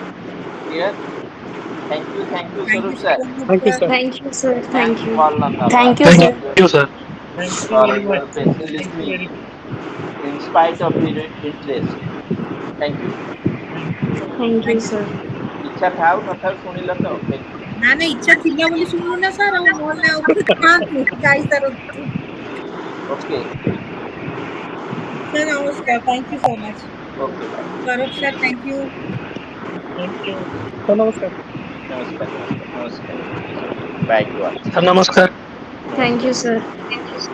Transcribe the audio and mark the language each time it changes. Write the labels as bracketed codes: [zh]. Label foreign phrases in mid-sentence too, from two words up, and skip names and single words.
[en] Clear? Thank you, Thank you Swarup so sir. much, Thank you, sir. sir. Thank you, sir. Thank Thanks you. Valnandaba Thank you, sir. Thank you, sir. Thank you for very your much. patient Thank you listening very much. in spite of your interest. Thank you. Thank you. Thank you, Thank you. sir. [or] ଇଚ୍ଛା ଥାଉ ନଥାଉ ଶୁଣିଲ ତ [en] thank you [or] ନା ନା ଇଚ୍ଛା ଥିଲା ବୋଲି ଶୁଣିଲୁ ନା ସାର୍ ଆଉ ନହେଲେ ଆଉ ଥାଆନ୍ତୁ ଯାଇସାରନ୍ତୁ [en] okay ସାର୍ ନମସ୍କାର thank you so much okay bye ସୌରଭ sir thank you Thank you. Sir, [or] ନମସ୍କାର। [en] ନମସ୍କାର bye to all [or] ସାର୍ ନମସ୍କାର। [en] Thank [or] ନମସ୍କାର [en] you, sir.